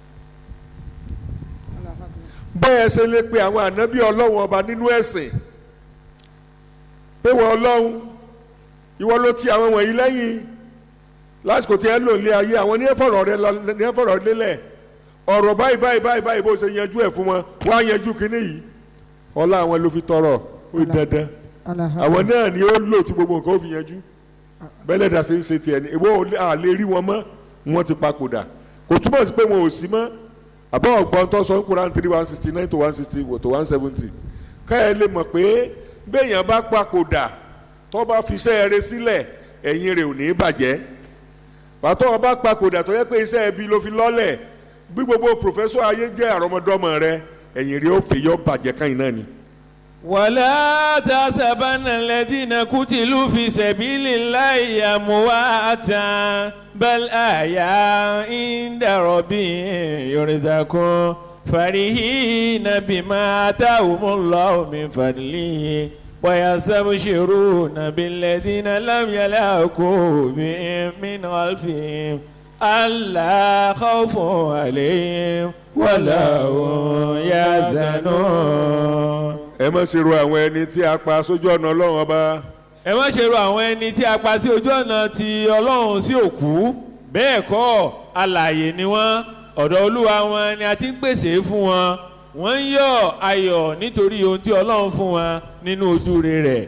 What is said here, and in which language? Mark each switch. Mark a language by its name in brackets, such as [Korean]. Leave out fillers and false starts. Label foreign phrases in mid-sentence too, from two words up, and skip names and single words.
[Yoruba] Bẹ́ẹ̀ ṣe lè pe àwọn ànábì Ọlọ́run ọba nínú ẹ̀sìn pé wọ́n Ọlọ́run ìwọ ló ti àwọn wọ̀nyí lẹ́yìn lásìkò tí ẹ lò lé ayé, àwọn ní ẹ fọ̀rọ̀ lélẹ̀ ọ̀rọ̀ báyìí bó ṣe yanjú ẹ̀ fún wọn, wọ́n á yanjú kínní yìí, ọlá àwọn ló fi tọrọ ó dandan, àwọn náà ni ó lò tí gbogbo nǹkan ó fi yanjú. Bẹ́lẹ̀ dà sí ń ṣe tiẹ̀ ní ìwọ àlè rí wọn mọ́, wọ́n ti papòdà, kò túmọ̀ sí pé wọn ò sí mọ́. Àbọ̀ ọ̀gbọ́n tó sọ Quran 3:169 to 160 to 170 káyọ̀ lè mọ̀ pé béèyàn bá papòdà tó bá fi iṣẹ́ rẹ̀ sílẹ̀ ẹ̀yìn rẹ̀ ò ní bàjẹ́. Pàtó ọba papòdà tó yẹ pé iṣẹ́ ẹbí ló fi lọ́lẹ̀, bí gbogbo pòfẹ́sọ̀ ayé jẹ́ àrọ́mọdọ́mọ rẹ̀ ẹ̀yìn rẹ̀ ó fi yọ bàjẹ́ káyìn náà ni. [Arabic] ولا تحسبن الذين قتلوا في سبيل الله أمواتا بل أحياء عند ربهم يرزقون فرحين بما آتاهم الله من فضله ويستبشرون بالذين لم يلاقوا بهم من خلفهم ألا خوف عليهم ولا هم يحزنون. [Yoruba] ẹ má ṣe ro àwọn ẹni tí a pa sójú ọ̀nà Ọlọ́run ọba. ẹ má ṣe ro àwọn ẹni tí a pa sí ojú ọ̀nà ti Ọlọ́run sí òkú, bẹ́ẹ̀ kọ́ alààyè ni wọ́n, ọ̀dọ̀ Olúwa wọn ni a ti ń pèsè fún wọn. Wọ́n ń yọ̀ ayọ̀ nítorí ohun tí Ọlọ́run fún wọn nínú ojúure rẹ̀.